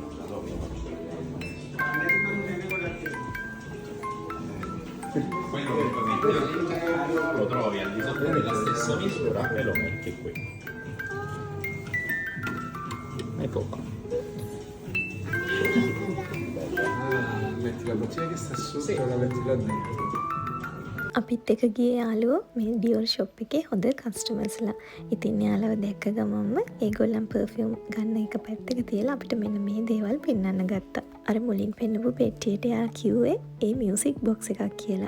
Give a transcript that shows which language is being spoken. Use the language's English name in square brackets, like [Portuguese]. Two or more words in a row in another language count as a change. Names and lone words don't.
[Italian] Quello che tu metti all'interno lo trovi al di sotto della stessa misura e lo metti qui. Ecco qua. Metti la bottiglia che sta sotto, la metti là dentro. [Sinhala] අපිත් එක ගියේ යාළුවෝ මේ ඩියෝර් ෂොප් එකේ හොඳ කස්ටමර්ස්ලා. ඉතින් යාළුවා දැක්ක ගමන්ම ඒගොල්ලන් පර්ෆියුම් ගන්න එක පැත්තක තියලා අපිට මෙන්න මේ දේවල් පෙන්වන්න ගත්තා. අර මුලින් පෙන්නපු පෙට්ටියට යා කිව්වේ ඒ [English] music box [Sinhala] එකක් කියලා.